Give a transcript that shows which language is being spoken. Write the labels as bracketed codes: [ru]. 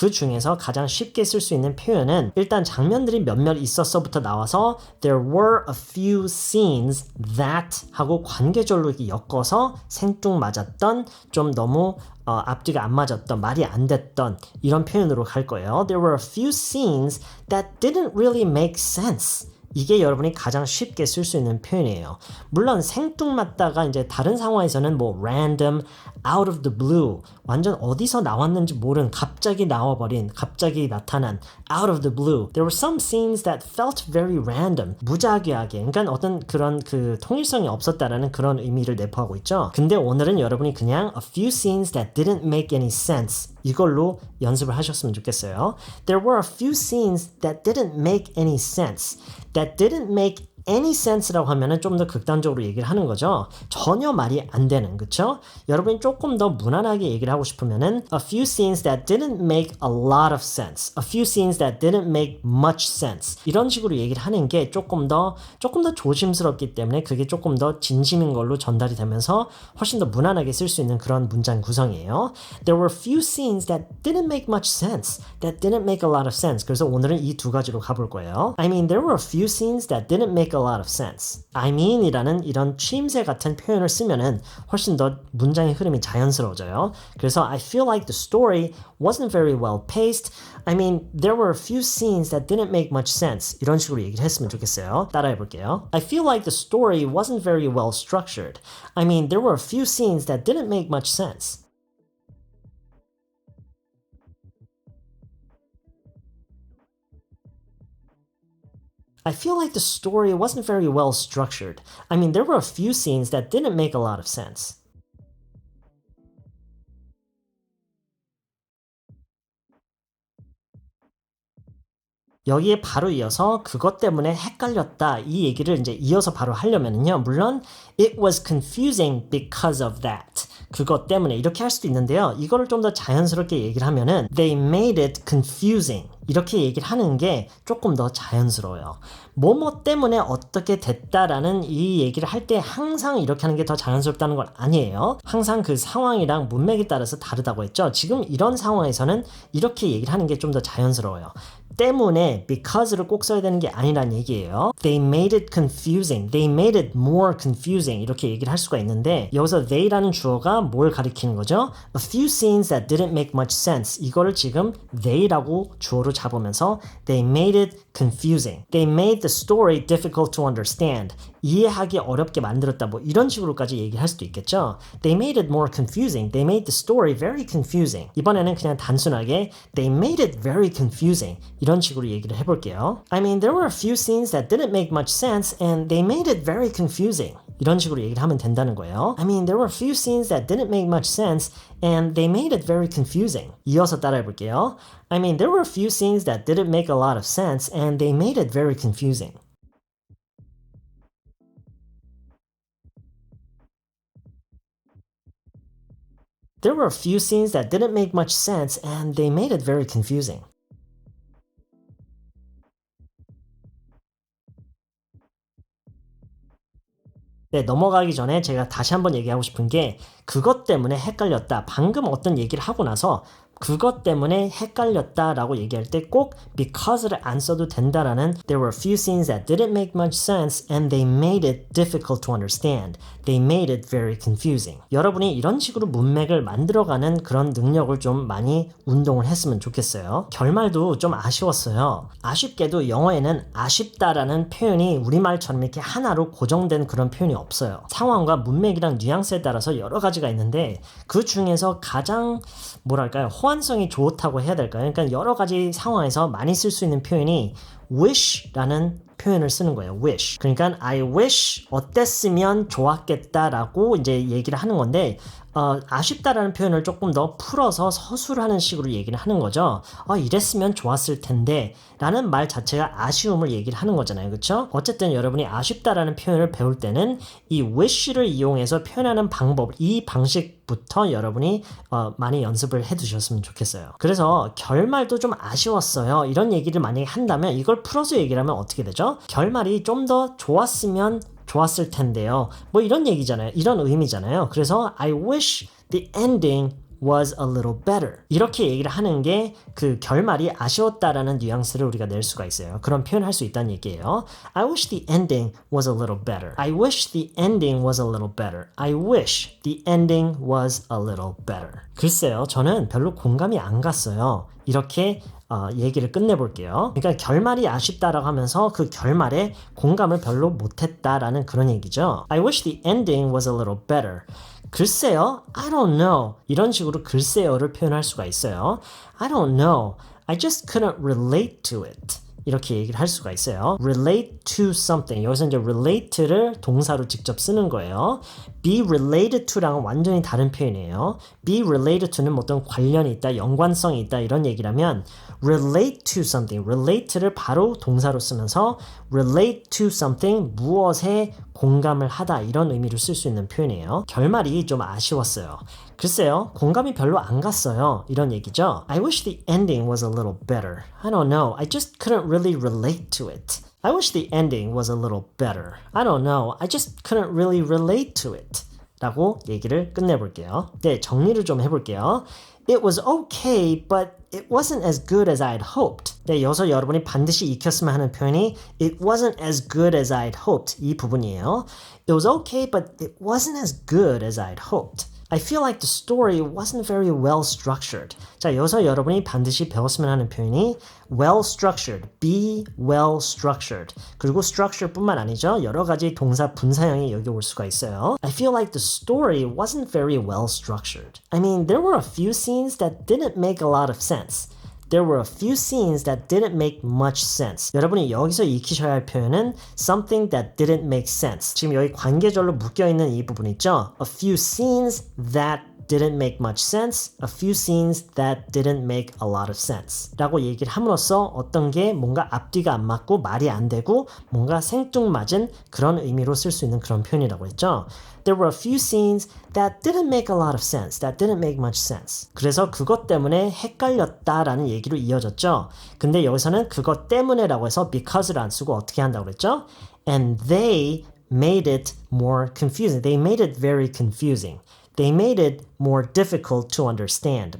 [ko] 그 중에서 가장 쉽게 쓸 수 있는 표현은 일단 장면들이 몇몇 있었어부터 나와서 [en] There were a few scenes that [ko] 하고 관계절로 이렇게 엮어서 생뚱맞았던 좀 너무 앞뒤가 안 맞았던 말이 안 됐던 이런 표현으로 갈 거예요. [en] There were a few scenes that didn't really make sense. [ko] 이게 여러분이 가장 쉽게 쓸 수 있는 표현이에요. 물론 생뚱맞다가 이제 다른 상황에서는 뭐 random, [en] out of the blue, [ko] 완전 어디서 나왔는지 모른 갑자기 나와버린, 갑자기 나타난 out of the blue. [en] There were some scenes that felt very random, 무작위하게. [ko] 그러니까 어떤 그런 그 통일성이 없었다라는 그런 의미를 내포하고 있죠. 근데 오늘은 여러분이 그냥 [en] a few scenes that didn't make any sense. [ko] 이걸로 연습을 하셨으면 좋겠어요. [en] There were a few scenes that didn't make any sense. That didn't make any sense [ko] 라고 하면은 좀 더 극단적으로 얘기를 하는 거죠. 전혀 말이 안 되는, 그쵸? 여러분이 조금 더 무난하게 얘기를 하고 싶으면은 [en] a few scenes that didn't make a lot of sense. A few scenes that didn't make much sense. [ko] 이런 식으로 얘기를 하는 게 조금 더 조심스럽기 때문에 그게 조금 더 진심인 걸로 전달이 되면서 훨씬 더 무난하게 쓸 수 있는 그런 문장 구성이에요. [en] There were few scenes that didn't make much sense. That didn't make a lot of sense. [ko] 그래서 오늘은 이 두 가지로 가볼 거예요. [en] I mean, there were a few scenes that didn't make a lot of sense. I mean [ko] 이라는 이런 추임새 같은 표현을 쓰면은 훨씬 더 문장의 흐름이 자연스러워져요. [en] 그래서 I feel like the story wasn't very well paced. I mean, there were a few scenes that didn't make much sense. [ko] 이런 식으로 얘기를 했으면 좋겠어요. 따라해 볼게요. [en] I feel like the story wasn't very well structured. I mean, there were a few scenes that didn't make much sense. I feel like the story wasn't very well structured. I mean, there were a few scenes that didn't make a lot of sense. [ko] 여기에 바로 이어서 그것 때문에 헷갈렸다 이 얘기를 이제 이어서 바로 하려면은요. [en] 물론 it was confusing because of that. [ko] 그것 때문에 이렇게 할 수도 있는데요. 이거를 좀 더 자연스럽게 얘기를 하면은 [en] they made it confusing. [ko] 이렇게 얘기를 하는 게 조금 더 자연스러워요. 뭐뭐 때문에 어떻게 됐다라는 이 얘기를 할 때 항상 이렇게 하는 게 더 자연스럽다는 건 아니에요. 항상 그 상황이랑 문맥에 따라서 다르다고 했죠. 지금 이런 상황에서는 이렇게 얘기를 하는 게 좀 더 자연스러워요. 때문에 because를 꼭 써야 되는 게 아니란 얘기예요. [en] They made it confusing. They made it more confusing. [ko] 이렇게 얘기를 할 수가 있는데 여기서 they라는 주어가 뭘 가리키는 거죠? [en] A few scenes that didn't make much sense. [ko] 이거를 지금 they라고 주어로 잡으면서 [en] they made it confusing. They made the story difficult to understand. [ko] 이해하기 어렵게 만들었다. 뭐 이런 식으로까지 얘기할 수도 있겠죠. [en] They made it more confusing. They made the story very confusing. [ko] 이번에는 그냥 단순하게 [en] They made it very confusing. [ko] 이런 식으로 얘기를 해볼게요. [en] I mean, there were a few scenes that didn't make much sense and they made it very confusing. [ko] 이런 식으로 얘기를 하면 된다는 거예요. [en] I mean, there were a few scenes that didn't make much sense and they made it very confusing. [ko] 이어서 따라해 볼게요. [en] I mean, there were a few scenes that didn't make a lot of sense and they made it very confusing. There were a few scenes that didn't make much sense and they made it very confusing. [ko] 네, 넘어가기 전에 제가 다시 한번 얘기하고 싶은 게 그것 때문에 헷갈렸다. 방금 어떤 얘기를 하고 나서 그것 때문에 헷갈렸다라고 얘기할 때 꼭 because를 안 써도 된다라는 [en] There were a few scenes that didn't make much sense and they made it difficult to understand. They made it very confusing. [ko] 여러분이 이런 식으로 문맥을 만들어가는 그런 능력을 좀 많이 운동을 했으면 좋겠어요. 결말도 좀 아쉬웠어요. 아쉽게도 영어에는 아쉽다라는 표현이 우리말처럼 이렇게 하나로 고정된 그런 표현이 없어요. 상황과 문맥이랑 뉘앙스에 따라서 여러 가지가 있는데 그 중에서 가장 뭐랄까요? 호환성이 좋다고 해야 될까요? 그러니까 여러 가지 상황에서 많이 쓸 수 있는 표현이 wish라는 표현을 쓰는 거예요. [en] wish. [ko] 그러니까 I wish 어땠으면 좋았겠다라고 이제 얘기를 하는 건데 아쉽다라는 표현을 조금 더 풀어서 서술하는 식으로 얘기를 하는 거죠. 이랬으면 좋았을 텐데 라는 말 자체가 아쉬움을 얘기를 하는 거잖아요. 그렇죠? 어쨌든 여러분이 아쉽다라는 표현을 배울 때는 이 wish를 이용해서 표현하는 방법, 이 방식부터 여러분이 많이 연습을 해두셨으면 좋겠어요. 그래서 결말도 좀 아쉬웠어요. 이런 얘기를 만약에 한다면 이걸 풀어서 얘기를 하면 어떻게 되죠? 결말이 좀 더 좋았으면 좋았을 텐데요. 뭐 이런 얘기잖아요. 이런 의미잖아요. [en] 그래서 I wish the ending was a little better. [ko] 이렇게 얘기를 하는 게 그 결말이 아쉬웠다라는 뉘앙스를 우리가 낼 수가 있어요. 그런 표현을 할 수 있다는 얘기예요. [en] I wish the ending was a little better. I wish the ending was a little better. I wish the ending was a little better. [ko] 글쎄요. 저는 별로 공감이 안 갔어요. 이렇게 얘기를 끝내볼게요. 그러니까 결말이 아쉽다라고 하면서 그 결말에 공감을 별로 못했다라는 그런 얘기죠. [en] I wish the ending was a little better. 글쎄요, I don't know. [ko] 이런 식으로 글쎄요를 표현할 수가 있어요. [en] I don't know. I just couldn't relate to it. [ko] 이렇게 얘기를 할 수가 있어요. [en] relate to something. [ko] 여기서 이제 relate를 동사로 직접 쓰는 거예요. be related to랑은 완전히 다른 표현이에요. be related to는 어떤 관련이 있다, 연관성이 있다 이런 얘기라면 relate to something. relate를 바로 동사로 쓰면서 relate to something, 무엇에 공감을 하다 이런 의미로 쓸 수 있는 표현이에요. 결말이 좀 아쉬웠어요. 글쎄요, 공감이 별로 안 갔어요. 이런 얘기죠. [en] I wish the ending was a little better. I don't know. I just couldn't really relate to it. I wish the ending was a little better. I don't know. I just couldn't really relate to it. [ko] 라고 얘기를 끝내볼게요. 네, 정리를 좀 해볼게요. [en] It was okay, but it wasn't as good as I'd hoped. [ko] 네, 여기서 여러분이 반드시 익혔으면 하는 표현이 [en] It wasn't as good as I'd hoped. [ko] 이 부분이에요. [en] It was okay, but it wasn't as good as I'd hoped. I feel like the story wasn't very well structured. [ko] 자, 여기서 여러분이 반드시 배웠으면 하는 표현이 well structured, be well structured. 그리고 structure 뿐만 아니죠. 여러 가지 동사 분사형이 여기 올 수가 있어요. [en] I feel like the story wasn't very well structured. I mean, there were a few scenes that didn't make a lot of sense. There were a few scenes that didn't make much sense. [ko] 여러분이 여기서 익히셔야 할 표현은 [en] something that didn't make sense. [ko] 지금 여기 관계절로 묶여있는 이 부분 있죠? [en] A few scenes that didn't make much sense. A few scenes that didn't make a lot of sense. [ko] 라고 얘기를 함으로써 어떤 게 뭔가 앞뒤가 안 맞고 말이 안 되고 뭔가 생뚱맞은 그런 의미로 쓸 수 있는 그런 표현이라고 했죠. [en] There were a few scenes that didn't make a lot of sense. That didn't make much sense. [ko] 그래서 그것 때문에 헷갈렸다라는 얘기로 이어졌죠. 근데 여기서는 그것 때문에라고 해서 because를 안 쓰고 어떻게 한다고 그랬죠? [en] And they made it more confusing. They made it very confusing. They made it more difficult to understand.